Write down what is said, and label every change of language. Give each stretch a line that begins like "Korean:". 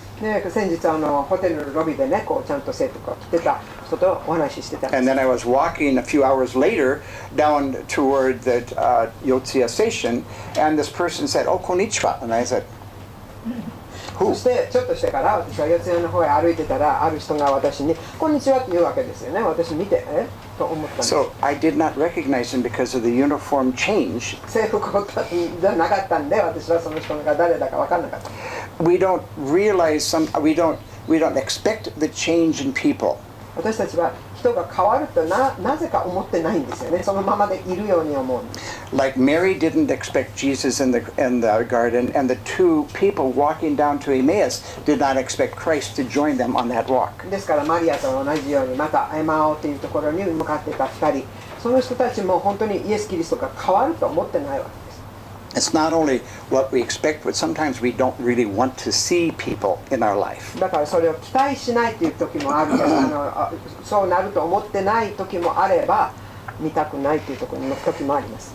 Japanese: ね、先日ホテルのロビーでねこうちゃんと制服を着てた人とお話ししてたんです。
English: And then I was walking a few hours later down toward the Yotsuya station, and this person said, "Oh, konnichiwa," and I said,
Japanese: そしてちょっとしてから私は四谷の方へ歩いてたらある人が私に「こんにちは」って言うわけですよね。私見てと思ったんです。
English: So I did not recognize him because of the uniform change.
Japanese: 制服じゃなかったんで私はその人が誰だか分からなかった。
English: We don't realize we don't expect the change in people.
Japanese: 私たちは人が変わるとなぜか思ってないんですよね。そのままでいるように思う。
English: Like Mary didn't expect Jesus in the garden, and the two people walking down to Emmaus did not expect Christ to join them on that walk.
Japanese: ですからマリアと同じようにまたエマオというところに向かっていた2人、その人たちも本当にイエス・キリストが変わると思ってないわけです。
English: It's not only what we expect, but sometimes we don't really want to see people in our life.
Japanese: だからそれを期待しないという時もあるけどそうなると思ってない時もあれば見たくないという時もあります。